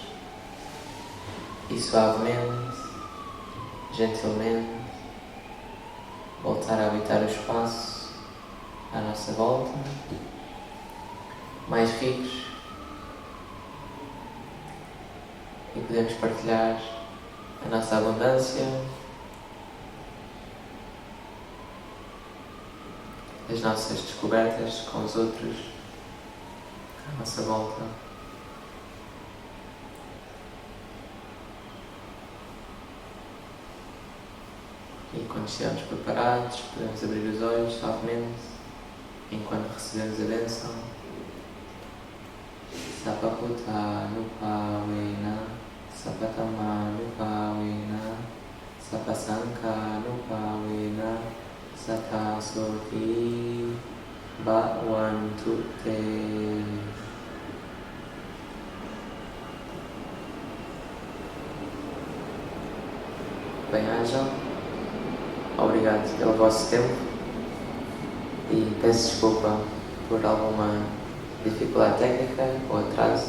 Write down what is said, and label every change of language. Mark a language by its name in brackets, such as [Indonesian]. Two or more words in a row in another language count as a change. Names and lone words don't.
[Portuguese] e suavemente, gentilmente, voltar a habitar o espaço à nossa volta, mais ricos, e podemos partilhar a nossa abundância, as nossas descobertas com os outros à nossa volta. E quando estivermos preparados, podemos abrir os olhos suavemente enquanto recebemos a bênção. [Pali] Sapaputa nupawena, sapatama nupawena, sapasanka nupawena, Sata Soti Bhavantu Te. [Portuguese] Bem-ajam, obrigado pelo vosso tempo e peço desculpa por alguma dificuldade técnica ou atraso.